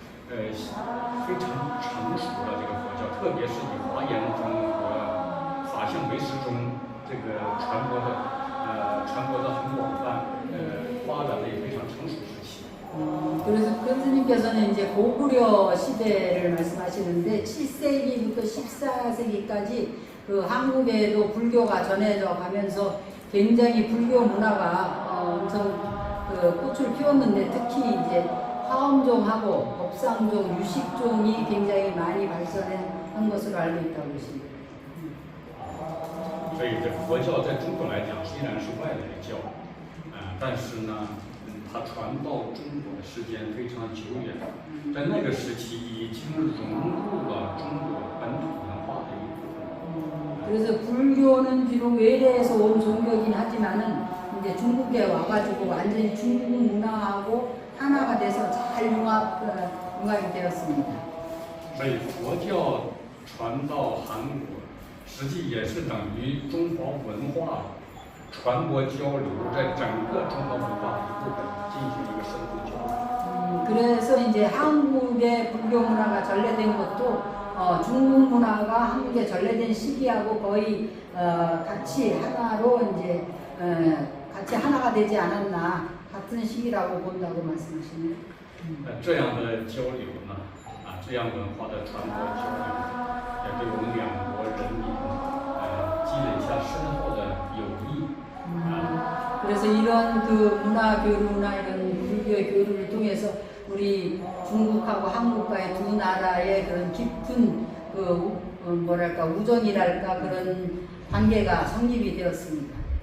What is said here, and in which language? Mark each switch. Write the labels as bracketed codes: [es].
[zh] 非常成熟了这个佛教，特别是以华严宗和法相唯识宗这个传播的很广泛，发展的也非常成熟时期。 [ko] 그래서 교수님께서는 이제 고구려 시대를 말씀하시는데 7세기부터 14세기까지 그 한국에도 불교가 전해져 가면서 굉장히 불교 문화가 엄청 그 꽃을 피웠는데 특히 이제 화엄종하고 법상종, 유식종이 굉장히 많이 발전한 것으로 알고 있다고 하십니다. [zh] 所以这佛教在中国来讲虽然是外来教，但是呢。它传到中国的时间非常久远，在那个时期已经融入了中国本土文化的一部分。 [ko] 그래서 불교는 비록 외래에서 온 종교긴 하지만은 이제 중국에 와가지고 완전히 중국 문화하고 하나가 돼서 잘 융합이 되었습니다. [zh] 所以佛教传到韩国，实际也是等于中华文化。传播交流，在整个中国文化一部分进行一个深度交流。 [ko] 그래서 이제 한국의 불교 문화가 전래된 것도 중국 문화가 한국에 전래된 시기하고 거의 같이 하나로 이제 같이 하나가 되지 않았나 같은 시기라고 본다고 말씀하시네요. [zh] 这样的交流呢，这样文化的传播交流，也对我们两国人民积累下深厚的友谊。 [ko] 그래서 이런 그 문화 교류나 이런 불교의 교류를 통해서 우리 중국하고 한국과의 두 나라의 그런 깊은 그 뭐랄까 우정이랄까 그런 관계가 성립이 되었습니다.